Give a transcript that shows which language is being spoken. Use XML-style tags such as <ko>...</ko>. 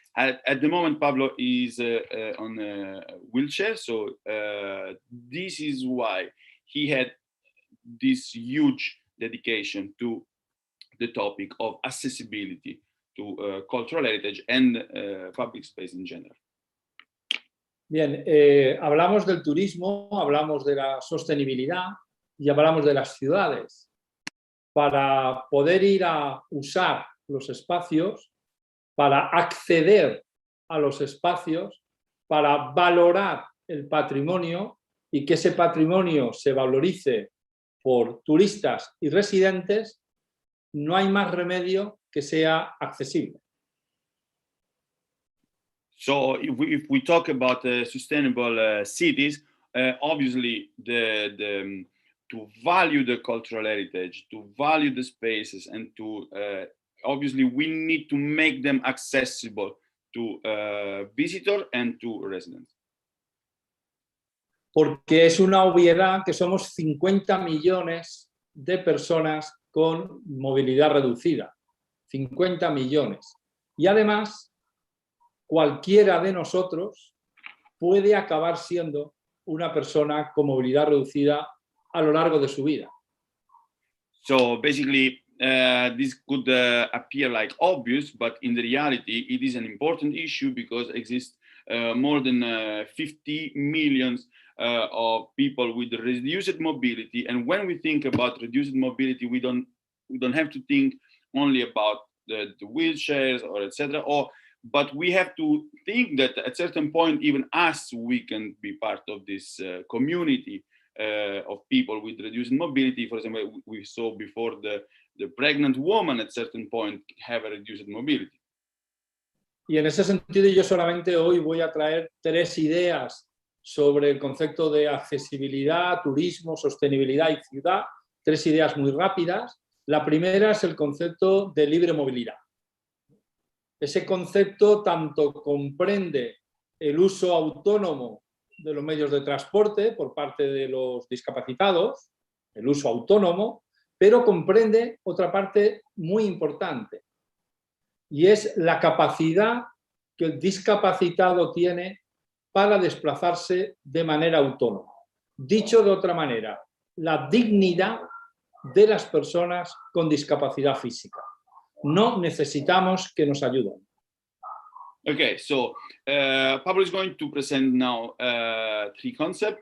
<en>At the moment, Pablo is on a wheelchair, so this is why he had this huge dedication to the topic of accessibility to cultural heritage and public space in general.</en> <es>Bien, hablamos del turismo, hablamos de la sostenibilidad y hablamos de las ciudades. Para poder ir a usar los espacios, para acceder a los espacios, para valorar el patrimonio y que ese patrimonio se valorice por turistas y residentes, no hay más remedio que sea accesible.</es> <en>So if we talk about sustainable cities, obviously to value the cultural heritage, to value the spaces, and to obviously we need to make them accessible to visitors and to residents.</en> <es>Porque es una obviedad que somos 50 millones de personas con movilidad reducida. 50 millones. Y además, cualquiera de nosotros puede acabar siendo una persona con movilidad reducida a lo largo de su vida.</es> <en>So basically, this could appear like obvious, but in the reality, it is an important issue because exists more than 50 million of people with reduced mobility. And when we think about reduced mobility, we don't have to think only about the wheelchairs or etc. But we have to think that at a certain point, even us, we can be part of this community of people with reduced mobility. For example, we saw before the pregnant woman at a certain point have a reduced mobility.</en> <es>Y en ese sentido yo solamente hoy voy a traer 3 ideas sobre el concepto de accesibilidad, turismo, sostenibilidad y ciudad. 3 ideas muy rápidas. La primera es el concepto de libre movilidad. Ese concepto tanto comprende el uso autónomo de los medios de transporte por parte de los discapacitados, el uso autónomo, pero comprende otra parte muy importante, y es la capacidad que el discapacitado tiene para desplazarse de manera autónoma. Dicho de otra manera, la dignidad de las personas con discapacidad física. No necesitamos que nos ayuden.</es> <en>Okay, so Pablo is going to present now 3 concepts.</en>